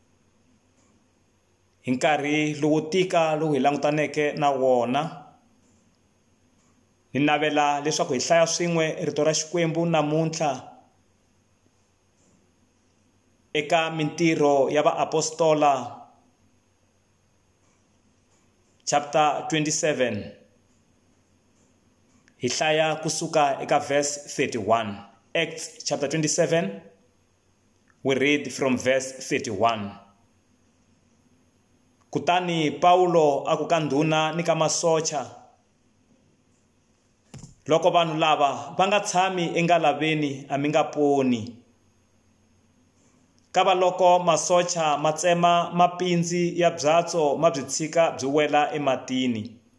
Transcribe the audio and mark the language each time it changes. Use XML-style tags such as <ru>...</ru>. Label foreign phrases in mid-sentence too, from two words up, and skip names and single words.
<ts>Hi nkarhi lowu tika lowu hi langutaneke na wona, ni navela leswaku hi hlaya swin'we rito ra Xikwembu namuntlha eka mintirho ya vaapostola chapter 27. Hi hlaya kusuka eka verse 31.</ts> <en>Acts chapter 27, we read from verse 31.</en> <ts>Kutani Paulo aku ka ndhuna ni ka masocha, loko vanhu lava va nga tshami engalaveni a mi nga poni. Kava loko masocha ma tsema mapindzi ya byatso ma byi tshika byi wela ematini.</ts>